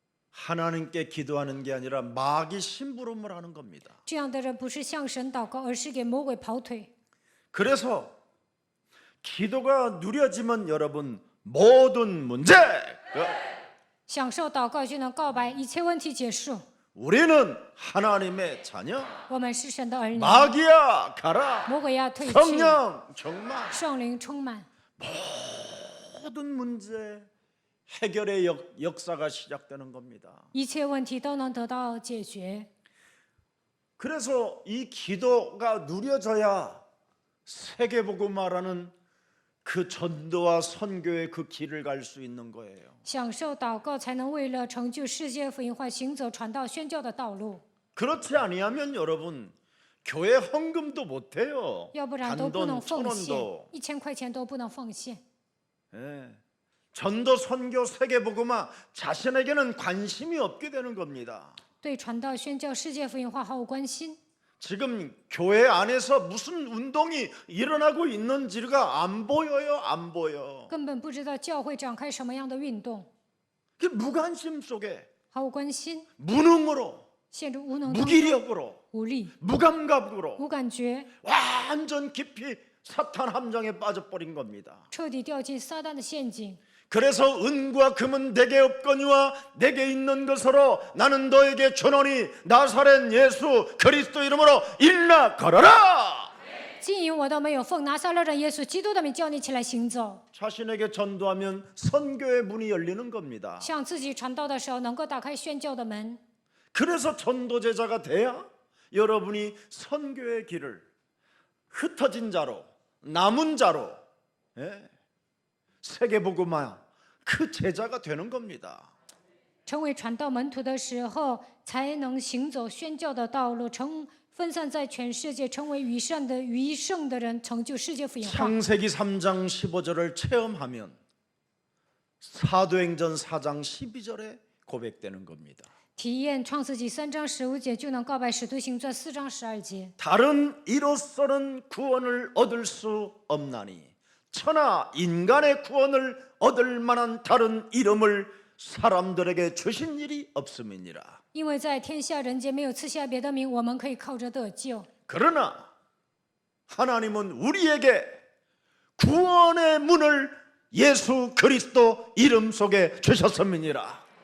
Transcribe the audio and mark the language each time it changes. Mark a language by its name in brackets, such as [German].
[Korean] 하나님께 기도하는 게 아니라 마귀 심부름을 하는 겁니다. [Chinese] 这样的人不是向神祷告，而是给魔鬼跑腿。 [Korean] 그래서 기도가 누려지면 여러분 모든 문제 [Chinese] 享受祷告就能告白，一切问题结束。 [Korean] 우리는 하나님의 자녀 [Chinese] 我们是神的儿女， [Korean] 마귀야 가라 [Chinese] 魔鬼要退去， [Korean] 성령 정말 [Chinese] 圣灵充满， [Korean] 모든 문제 해결의 역사가 시작되는 겁니다. [Chinese] 一切问题都能得到解决。 [Korean] 그래서 이 기도가 누려져야 세계복음화라는 그 전도와 선교의 그 길을 갈 수 있는 거예요. [Chinese] 享受祷告，才能为了成就世界福音化，行走传道宣教的道路。 [Korean] 그렇지 아니하면 여러분 교회 헌금도 못 해요. [Chinese] 要不然都不能 [Korean] 단돈 [Chinese] 奉献 [Korean] 1,000원도 [Chinese] ，1000块钱都不能奉献。 [Korean] 예. 전도 선교 세계복음화 자신에게는 관심이 없게 되는 겁니다. [Chinese] 对传道宣教世界福音化毫无关心。 [Korean] 지금 교회 안에서 무슨 운동이 일어나고 있는지가 안 보여요. 안 보여. [Chinese] 根本不知道教会展开什么样的运动， [Korean] 그 무관심 속에 [Chinese] 毫无关心， [Korean] 무능으로 [Chinese] 陷入无能当中， [Korean] 무기력으로 [Chinese] 无力、 [Korean] 무감각으로 [Chinese] 无感觉， [Korean] 완전 깊이 사탄 함정에 빠져버린 겁니다. [Chinese] 彻底掉进撒旦的陷阱。 [Korean] 그래서 은과 금은 내게 없거니와 내게 있는 것으로 나는 너에게 주노니 나사렛 예수 그리스도 이름으로 일어나 걸어라. [Chinese] 金银我都没有，奉拿撒勒人耶稣基督的名叫你起来行走。 [Korean] 자신에게 전도하면 선교의 문이 열리는 겁니다. [Chinese] 向自己传道的时候，能够打开宣教的门。 [Korean] 그래서 전도제자가 돼야 여러분이 선교의 길을 흩어진 자로 남은 자로 세계복음화 그 제자가 되는 겁니다. [Chinese] 成为传道门徒的时候，才能行走宣教的道路，分散在全世界，成为余圣的人，成就世界福音化。 [Korean] 창세기 3장 15절을 체험하면 사도행전 4장 12절에 고백되는 겁니다. [Chinese] 体验创世纪3章15节，就能告白使徒行传4章12节。 [Korean] 다른 이로서는 구원을 얻을 수 없나니 천하 인간의 구원을 얻을 만한 다른 이름을 사람들에게 주신 일이 없음이니라. [Chinese] 因为在天下人间没有赐下别的名，我们可以靠着得救。 [Korean] 그러나 하나님은 우리에게 구원의 문을 예수 그리스도 이름 속에 주셨음이니라.